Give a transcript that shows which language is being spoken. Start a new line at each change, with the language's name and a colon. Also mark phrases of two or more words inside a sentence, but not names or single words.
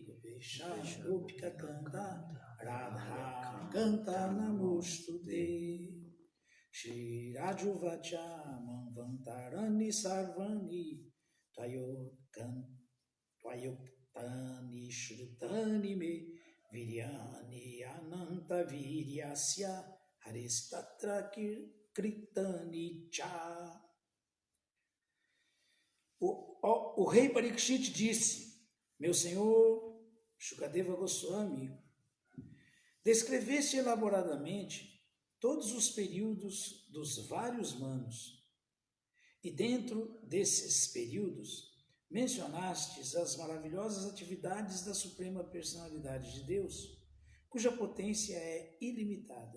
Sanskrit: Gopesha Gopika Kanta Radha Kanta Namostude Shri Rajuvacha Manvantarani Sarvani Tvayoktani Shrutani Me Viryani Ananta Viryasya Haristatra Kritani Cha.
Portuguese: O rei Parikshit disse: meu senhor Shukadeva Goswami, descreveste elaboradamente todos os períodos dos vários manos, e dentro desses períodos mencionastes as maravilhosas atividades da Suprema Personalidade de Deus, cuja potência é ilimitada.